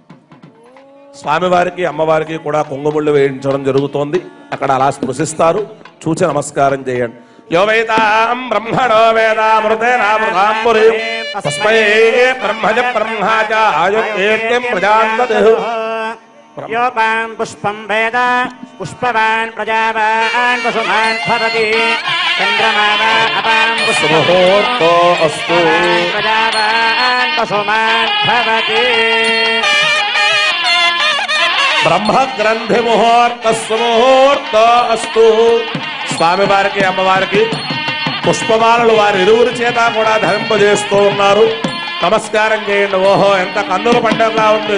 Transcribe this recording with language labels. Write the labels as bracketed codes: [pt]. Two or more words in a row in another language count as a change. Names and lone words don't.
[te] స్వామివారికి అమ్మవారికి కూడా కుంకుమళ్ళు వేయించడం జరుగుతోంది. అక్కడ అలా స్పృశిస్తారు. చూచి నమస్కారం చేయండి. [sa] యో వేదాం బ్రహ్మణో వేదామృతేనామృతాంబురి తస్మై బ్రహ్మజ బ్రహ్మాజ ఆయుర్వేద్యం ప్రజాందదేహు. योपान् पुष्पं वेद पुष्पवान् प्रजावान् पशुमान् भवति चन्द्रमा अपां मुहूर्तो अस्तु प्रजावान् पशुमान् भवति బ్రహ్మగ్రంథి ముహూర్త అస్తు. [te] స్వామివారికి అమ్మవారికి పుష్పమాలలు వారి ఇరువురి చేత కూడా ధరింపజేస్తూ ఉన్నారు. నమస్కారం చేయండి. ఓహో ఎంత కన్నుల పండుగలా ఉంది.